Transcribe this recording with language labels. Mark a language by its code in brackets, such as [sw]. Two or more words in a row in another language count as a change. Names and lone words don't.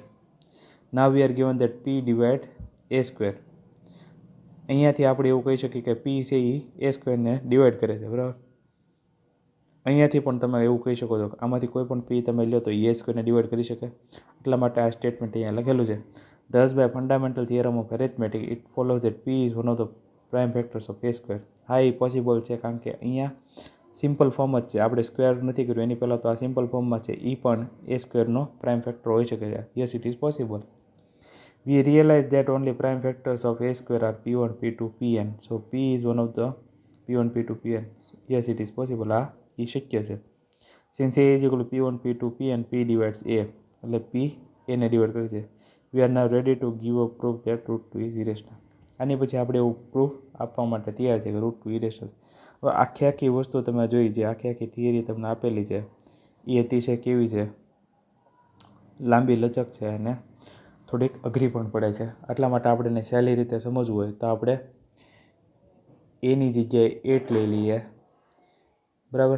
[en] now we are given that p divide a square. [gu] અહીંયાથી આપણે એવું કહી શકીએ કે p છે એ સ્ક્વેરને ડિવાઈડ કરે છે, બરાબર. અહીંયાથી પણ તમે એવું કહી શકો છો કે આમાંથી કોઈ પણ p તમે લો તો એ સ્ક્વેરને ડિવાઈડ કરી શકે. એટલા માટે આ સ્ટેટમેન્ટ અહીંયા લખેલું છે. [en] Thus by fundamental theorem of arithmetic it follows that p is one of the prime factors of a square. [gu] હા, એ પોસિબલ છે કારણ કે અહીંયા સિમ્પલ ફોર્મ જ છે, આપણે સ્ક્વેર નથી કર્યું એની પહેલાં તો આ સિમ્પલ ફોર્મમાં છે. એ પણ એ સ્ક્વેરનો પ્રાઇમ ફેક્ટર હોઈ શકે છે. [en] yes, it is possible. We realize that only prime factors of a square are p1, p2, pn. So p is one of the p1, p2, pn. Yes, it is possible. [gu] આ એ શક્ય છે. [en] Since a is equal to p1, p2, pn, p divides a. [gu] એટલે p એને ડિવાઈડ કરે છે. [en] We are now ready to give a proof that √2 is irrational. [gu] આની પછી આપણે એવું પ્રૂફ આપવા માટે તૈયાર છે કે √2 ઇરેશનલ. હવે આખી વસ્તુ તમે જોઈ, જે આખી થિયરી તમને આપેલી છે એ અતિશય કેવી છે? લાંબી લચક છે અને થોડીક અઘરી પણ પડે છે. એટલા માટે આપણે એને સહેલી રીતે સમજવું હોય તો આપણે એની જગ્યાએ 8 લઈ લઈએ, બરાબર.